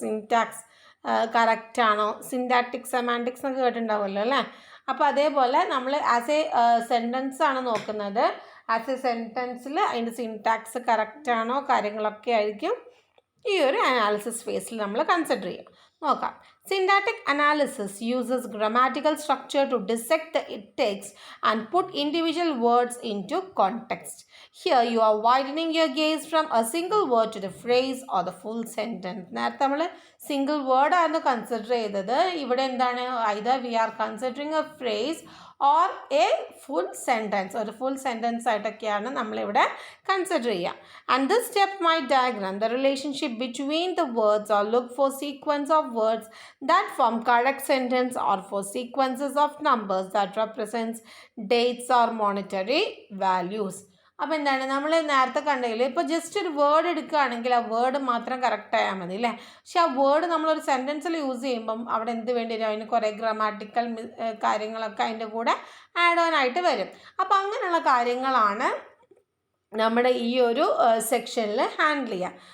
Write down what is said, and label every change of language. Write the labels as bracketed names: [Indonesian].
[Malayalam] Syntax കറക്റ്റാണോ, സിൻറ്റാറ്റിക് semantics എന്നൊക്കെ കേട്ടിട്ടുണ്ടാവുമല്ലോ അല്ലേ. അപ്പോൾ അതേപോലെ നമ്മൾ ആസ് എ സെൻറ്റൻസ് ആണ് നോക്കുന്നത്. ആസ് എ സെൻറ്റൻസിൽ അതിൻ്റെ സിൻറ്റാക്സ് കറക്റ്റാണോ, കാര്യങ്ങളൊക്കെ ആയിരിക്കും ഈ ഒരു അനാലിസിസ് ഫേസിൽ നമ്മൾ കൺസിഡർ ചെയ്യുക. നോക്കാം. [English] Syntactic analysis uses grammatical structure to dissect the text and put individual words into context. Here you are widening your gaze from a single word to the phrase or the full sentence. [Malayalam] നേരത്തെ നമ്മൾ single word ആയിരുന്നു consider ചെയ്തത്. ഇവിടെ എന്താണ്, [English] either we are considering a phrase or a full sentence, [Malayalam] ഒരു full sentence ആയിട്ടൊക്കെയാണ് നമ്മളിവിടെ consider ചെയ്യുക. [English] And this step might diagram the relationship between the words or look for sequence of words that form correct sentence or for sequences of numbers that represents dates or monetary values. [Malayalam] അപ്പോൾ എന്താണ്, നമ്മൾ നേരത്തെ കണ്ടെങ്കിൽ ഇപ്പോൾ just ഒരു word എടുക്കുകയാണെങ്കിൽ ആ word മാത്രം കറക്റ്റ് ആയാൽ മതി അല്ലേ. പക്ഷെ ആ വേർഡ് നമ്മളൊരു സെൻറ്റൻസിൽ യൂസ് ചെയ്യുമ്പം അവിടെ എന്ത് വേണ്ടി വരും, അതിന് കുറേ ഗ്രാമാറ്റിക്കൽ കാര്യങ്ങളൊക്കെ അതിൻ്റെ കൂടെ ആഡ് ഓൺ ആയിട്ട് വരും. അപ്പോൾ അങ്ങനെയുള്ള കാര്യങ്ങളാണ് നമ്മുടെ ഈ ഒരു സെക്ഷനിൽ ഹാൻഡിൽ ചെയ്യുക.